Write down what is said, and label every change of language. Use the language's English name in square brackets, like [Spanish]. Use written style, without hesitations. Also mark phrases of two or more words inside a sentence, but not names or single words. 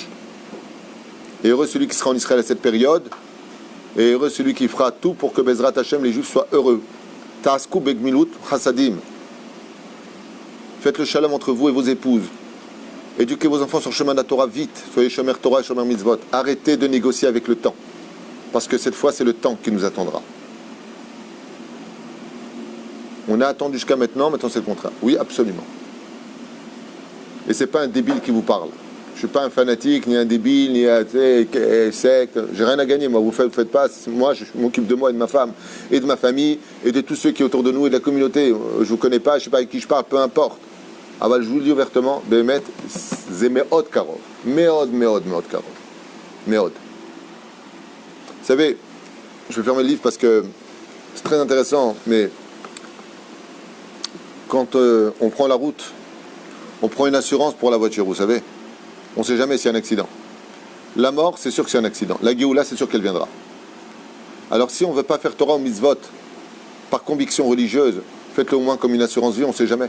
[French] Et heureux celui qui sera en Israël à cette période, et heureux celui qui fera tout pour que [Hebrew] בעזרת השם, [French] les Juifs, soient heureux. [Hebrew] תעסקו בגמילות חסדים. [French] Faites le shalom entre vous et vos épouses. Éduquez vos enfants sur le chemin de la Torah vite. Soyez [Hebrew] שומר תורה [French] et [Hebrew] שומר מצוות. [French] Arrêtez de négocier avec le temps. Parce que cette fois, c'est le temps qui nous attendra. On a attendu jusqu'à maintenant c'est le contraire. Oui, absolument. Et c'est pas un débile qui vous parle. Je suis pas un fanatique, ni un débile, ni un secte. J'ai rien à gagner, moi. Vous faites pas. Moi, je m'occupe de moi et de ma femme, et de ma famille, et de tous ceux qui sont autour de nous et de la communauté. Je vous connais pas, je sais pas avec qui je parle, peu importe. Ah bah, je vous le dis ouvertement, Béhémet, c'est [Hebrew] מאוד קרוב. מאוד קרוב. מאוד. [French] Vous savez, je vais fermer le livre parce que c'est très intéressant, mais quand on prend la route, on prend une assurance pour la voiture, vous savez. On ne sait jamais s'il y a un accident. La mort, c'est sûr que c'est un accident. La Géoula, c'est sûr qu'elle viendra. Alors si on ne veut pas faire Torah ou mitzvot par conviction religieuse, faites-le au moins comme une assurance vie, on ne sait jamais.